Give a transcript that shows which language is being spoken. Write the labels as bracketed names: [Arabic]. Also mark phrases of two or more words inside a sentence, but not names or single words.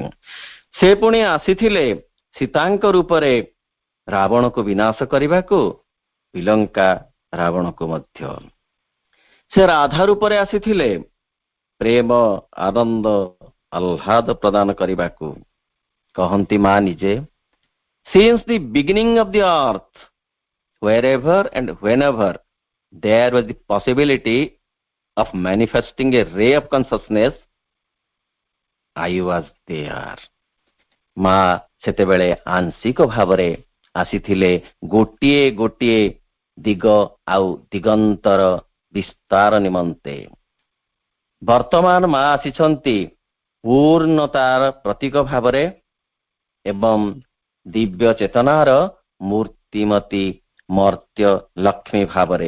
[Odia] ସେ ପୁଣି ଆସିଥିଲେ ସୀତାଙ୍କ ରୂପରେ ରାବଣକୁ ବିନାଶ କରିବାକୁ, ଶ୍ରୀଲଙ୍କା ରାବଣକୁ ମଧ୍ୟ। ସେ ରାଧା ରୂପରେ ଆସିଥିଲେ ପ୍ରେମ ଆନନ୍ଦ ଆହ୍ଲାଦ ପ୍ରଦାନ କରିବାକୁ। କହନ୍ତି ମା ନିଜେ, [English] since the beginning of the earth, wherever and whenever there was the possibility of manifesting a ray of consciousness, I was there. [Odia] ମା ସେତେବେଳେ ଆଂଶିକ ଭାବରେ ଆସିଥିଲେ ଗୋଟିଏ ଗୋଟିଏ ଦିଗ ଆଉ ଦିଗନ୍ତର ବିସ୍ତାର ନିମନ୍ତେ। ବର୍ତ୍ତମାନ ମା ଆସିଛନ୍ତି ପୂର୍ଣ୍ଣତାର ପ୍ରତୀକ ଭାବରେ ଏବଂ ଦିବ୍ୟ ଚେତନାର ମୂର୍ତ୍ତିମତୀ ମର୍ତ୍ତ୍ୟ ଲକ୍ଷ୍ମୀ ଭାବରେ।